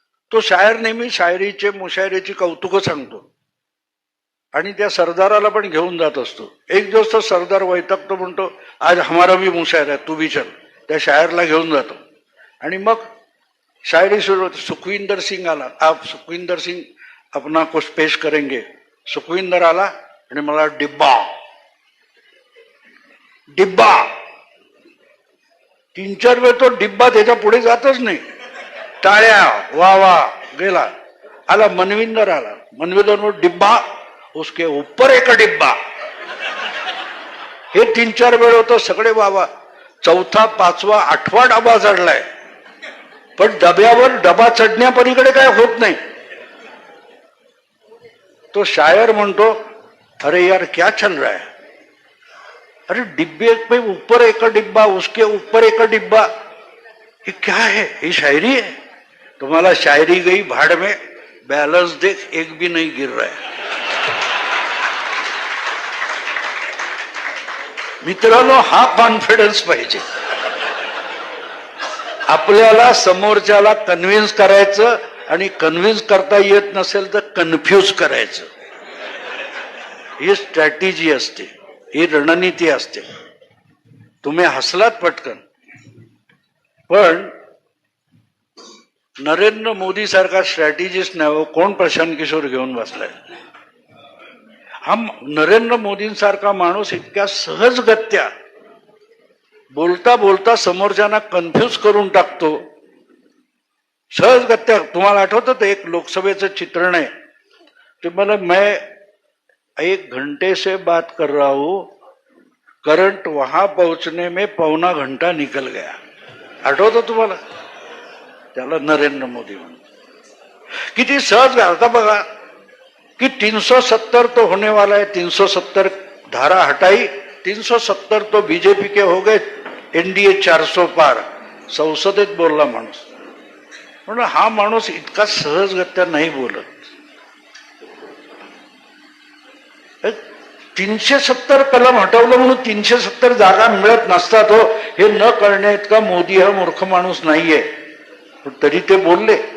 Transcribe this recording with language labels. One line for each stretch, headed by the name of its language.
Marathi: तो शायर नेहमी शायरीचे मुशायरीची कौतुकं सांगतो आणि त्या सरदाराला पण घेऊन जात असतो. एक दिवस तो सरदार वैतागतो, म्हणतो
Hindi: आज हमारा भी मुशायर है, तू भी चल.
Marathi: त्या शायरला घेऊन जातो आणि मग शायरी सुरू होती. सुखविंदर सिंग आला.
Hindi: आप सुखविंदर सिंग अपना कुछ पेश करेंगे.
Marathi: सुखविंदर आला आणि मला डिब्बा डिब्बा 3-4 वेळ तो डिब्बा त्याच्या पुढे जातच नाही. टाळ्या वा वा गेला. आला मनविंदर आला.
Hindi: मनविंदर डिब्बा, उसके ऊपर एक डिब्बा.
Marathi: हे 3-4 वेळ होतं. सगळे वावा. 4था 5वा 8वा डबा चढलाय, पण डब्यावर डबा चढण्यापलीकडे काय होत नाही. तो शायर म्हणतो
Hindi: अरे यार क्या चल रहा है? अरे डिब्बे पे ऊपर एक डिब्बा, उसके ऊपर एक डिब्बा, ये क्या है? ये शायरी है? तुम्हारा शायरी गई भाड़ में, बैलेंस देख एक भी नहीं गिर रहा है.
Marathi: मित्रांनो, हा कॉन्फिडन्स पाहिजे. आपल्याला समोरच्याला कन्व्हिन्स करायचं आणि कन्व्हिन्स करता येत नसेल तर कन्फ्यूज करायचं. ही स्ट्रॅटेजी असते, ही रणनीती असते. तुम्ही हसलात पटकन, पण नरेंद्र मोदी सारखा स्ट्रॅटेजिस्ट नाही हो. कोण प्रशांत किशोर घेऊन बसलाय? हा नरेंद्र मोदींसारखा माणूस इतक्या सहजगत्या बोलता बोलता समोरच्यांना कन्फ्यूज करून टाकतो. सहजगत्या. तुम्हाला आठवतं ते एक लोकसभेचं चित्रण आहे. ते मला
Hindi: मैं 1 घंटे से बात कर रहा हूं, करंट वहां पहुंचने में पौना घंटा निकल गया.
Marathi: आठवतं तुम्हाला? त्याला नरेंद्र मोदी म्हणून किती सहज. आता बघा कि
Hindi: 370 तो होने वाला है, 370 धारा हटाई, 370 तो बीजेपी के हो गए, एनडीए 400 पार.
Marathi: संसदेत बोलला माणूस. म्हणून हा माणूस इतका सहजगत्या नाही बोलत. 370 कलम हटवलं म्हणून 370 जागा मिळत नसतात हो, हे न कळण्या इतका मोदी हा मूर्ख माणूस नाहीये. पण तरी ते बोलले.